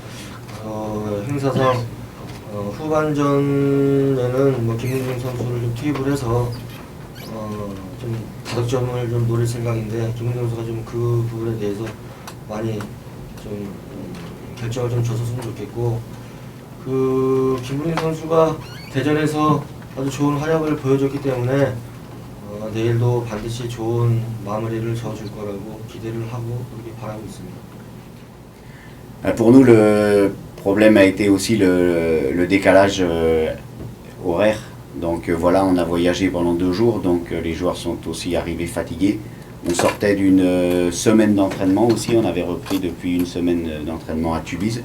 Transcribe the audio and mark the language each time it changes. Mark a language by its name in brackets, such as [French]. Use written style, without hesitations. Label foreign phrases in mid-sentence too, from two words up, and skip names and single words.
[Korean] 행사상 후반전에는 김은중 선수를 좀 투입을 해서 좀 다득점을 좀 노릴 생각인데 김은중 선수가 좀 그 부분에 대해서 많이 좀 결정을 좀 줬으면 좋겠고, 김은중 선수가 대전에서 아주 좋은 활약을 보여줬기 때문에 내일도 반드시 좋은 마무리를 저어줄 거라고 기대를 하고 그렇게 바라고 있습니다. [French] Pour nous, le problème a été aussi le décalage horaire. Donc voilà, on a voyagé pendant 2 jours, donc les joueurs sont aussi arrivés fatigués. On sortait d'une semaine d'entraînement aussi, on avait repris depuis une semaine d'entraînement à Tubize.